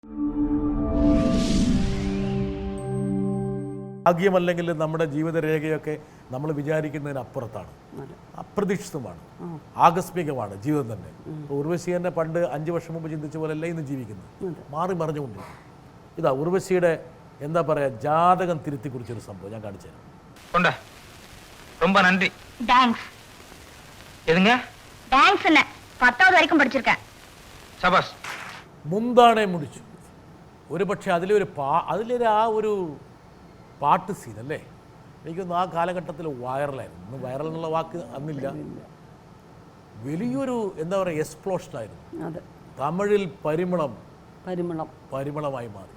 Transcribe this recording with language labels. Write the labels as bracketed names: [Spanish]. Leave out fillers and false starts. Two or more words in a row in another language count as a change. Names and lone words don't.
[Malayalam] ഭാഗ്യമല്ലെങ്കിൽ നമ്മുടെ ജീവിതരേഖയൊക്കെ നമ്മൾ വിചാരിക്കുന്നതിനപ്പുറത്താണ്, അപ്രതീക്ഷിതമാണ്, ആകസ്മികമാണ് ജീവിതം തന്നെ. ഉർവശി തന്നെ പണ്ട് 5 വർഷം മുമ്പ് ചിന്തിച്ച പോലെയല്ല ഇന്ന് ജീവിക്കുന്നത്, മാറി മറിഞ്ഞുകൊണ്ടിരിക്കും. ഇതാ ഉർവശിയുടെ എന്താ പറയുക ജാതകം തിരുത്തി കുറിച്ചൊരു സംഭവം ഞാൻ കാണിച്ചു തരാം. [Tamil] ரொம்ப நன்றி. தேங்க்ஸ். எதுங்க? தேங்க்ஸ் என்ன 10வது வரைக்கும் படிச்சிருக்கேன். சபாஷ். [Malayalam] മുന്താണെ മുടിച്ചു. ഒരു പക്ഷേ അതിലൊരു ആ ഒരു പാട്ട് സീൻ അല്ലേ, എനിക്കൊന്ന് ആ കാലഘട്ടത്തിൽ വൈറലായിരുന്നു. ഇന്ന് വൈറൽ എന്നുള്ള വാക്ക് അന്നില്ല. വലിയൊരു എന്താ പറയുക എക്സ്പ്ലോഷനായിരുന്നു. തമിഴിൽ പരിമളമായി മാറി.